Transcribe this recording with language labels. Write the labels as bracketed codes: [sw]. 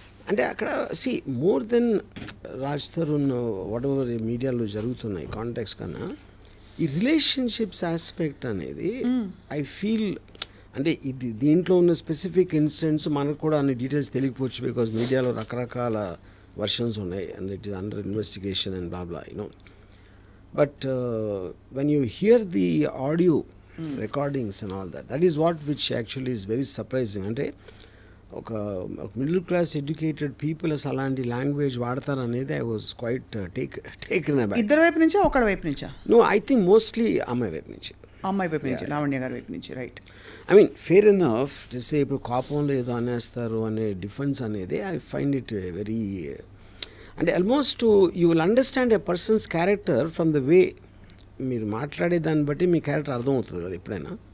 [te] అంటే అక్కడ more than Raj Tarun what ever మీడియాలో జరుగుతున్నాయి కాంటాక్ట్స్ కన్నా ఈ రిలేషన్షిప్స్ ఆస్పెక్ట్ అనేది ఐ ఫీల్, అంటే ఇది దీంట్లో ఉన్న స్పెసిఫిక్ ఇన్సిడెంట్స్ మనకు కూడా అన్ని డీటెయిల్స్ తెలియకపోవచ్చు, బికాజ్ మీడియాలో రకరకాల వర్షన్స్ ఉన్నాయి [en] and it is under investigation [te] and blah blah, you know. [en] But when you hear the audio recordings and all that is what which actually is very surprising. [te] అంటే ఒక middle class educated people అసలు అలాంటి language వాడతారు అనేది [en] I was quite taken about. [te] ఇద్దరు వైపు నుంచా ఒకడి వైపు నుంచా? [en] no, I think mostly [te] అమ్మాయి వైపు నుంచి. అమ్మాయి వైపు నుంచి, లావణ్య గారి వైపు నుంచి, right? I mean fair enough సే ఇప్పుడు కోపంలో ఏదో అనేస్తారు అనే డిఫెన్స్ అనేది ఐ ఫైండ్ ఇట్ వెరీ, అంటే [en] almost you will understand a person's character from the way [te] మీరు మాట్లాడే దాన్ని బట్టి మీ క్యారెక్టర్ అర్థమవుతుంది కదా ఎప్పుడైనా.